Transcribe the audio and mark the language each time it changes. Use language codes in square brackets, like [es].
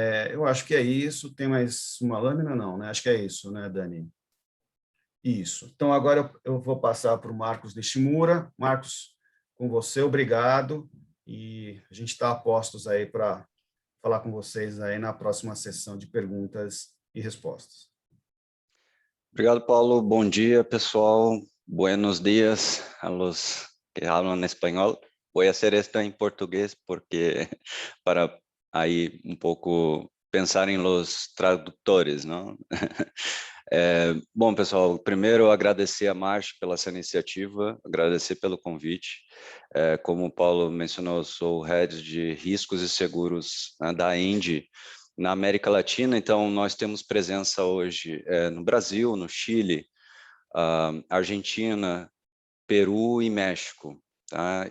[pt] Eu acho que é isso. Tem mais uma lâmina? Não, né? Acho que é isso, né, Dani? Isso. Então, agora eu vou passar para o Marcos Nishimura. Marcos, com você, obrigado. E a gente está a postos aí para falar com vocês aí na próxima sessão de perguntas e respostas. Obrigado, Paulo. Bom dia, pessoal. [es] Buenos días a los que hablan espanhol. Voy a hacer esto en portugués porque [pt] para aí um pouco pensar em [es] los [pt] tradutores, não? Bom, pessoal, primeiro agradecer a Marsh pela essa iniciativa, agradecer pelo convite. Como o Paulo mencionou, eu sou o Head de Riscos e Seguros, né, da Indy na América Latina, então nós temos presença hoje no Brasil, no Chile, Argentina, Peru e México, tá?